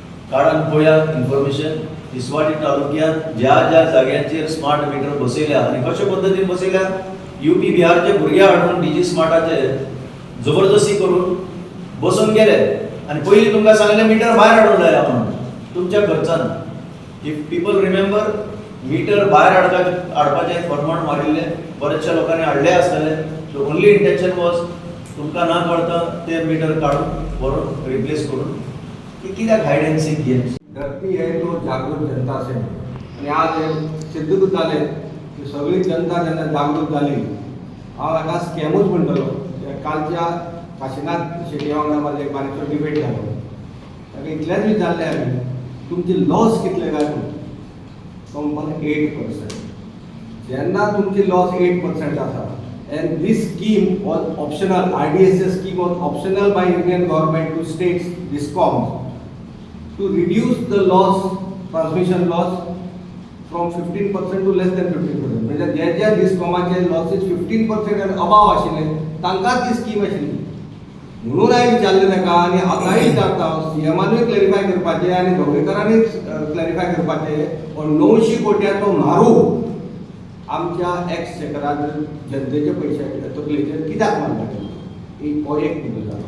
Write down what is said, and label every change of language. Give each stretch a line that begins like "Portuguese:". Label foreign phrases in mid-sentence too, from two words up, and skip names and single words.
Konkani: काळान पळया इन्फॉर्मेशन तिसवाडी तालुक्यांत ज्या ज्या जाग्यांचेर
English: smart meter
Konkani: बसयल्या आनी कशे पद्दतीन बसयल्या UP बिहारचे भुरगे हाडून DG स्मार्टाचे जबरदस्ती करून बसून गेले आनी पयलीं तुमकां सांगलें मिटर भायर हाडून लाया म्हणून तुमच्या खर्चान.
English: if people remember
Konkani: मिटर भायर हाडपाचें फर्माण मारिल्लें बरेचशा लोकांनी हाडले आसतले.
English: so only intention was
Konkani: तुमकां ना कळटा ते मिटर काडून व्हरून रिप्लेस करून की कित्याक
English: hide and seek games.
Hindi: धरती है तो
Marathi: जागृत जनता असेल आणि आज हे सिद्धूच झाले की सगळी जनता
Konkani: जेन्ना जागृत जाली हांव हाका स्कॅमूच म्हणटलो. कालच्या काशीनाथ शेट्टी वांगडा म्हाजो एक बारीकसो डिबेट जालो ताका इतलेंच विचारलें हांवें तुमचे लॉस कितले काय म्हणून तो म्हणपाक 8%. जेन्ना तुमची लॉस 8% आसा
English: and this scheme was optional, RDSS scheme was optional by Indian government to states DISCOMs to reduce the loss, transmission loss from 15% to less than 15%.
Konkani: म्हणजे ज्या ज्या डिस्कॉमाचे लॉसेस
English: 15% and above
Konkani: आशिल्ले तांकांच ही स्कीम आशिल्ली. म्हणून हांवें विचारलें ताका आनी आतांय विचारता CMानूय क्लॅरिफाय करपाचें आनी ढवळीकरांनी क्लॅरिफाय करपाचें हो 900 कोट्याचो मारू आमच्या एक्सचेकरान जनतेचे पयशे तकलेचेर कित्याक मारता हो एक मुद्दो जालो.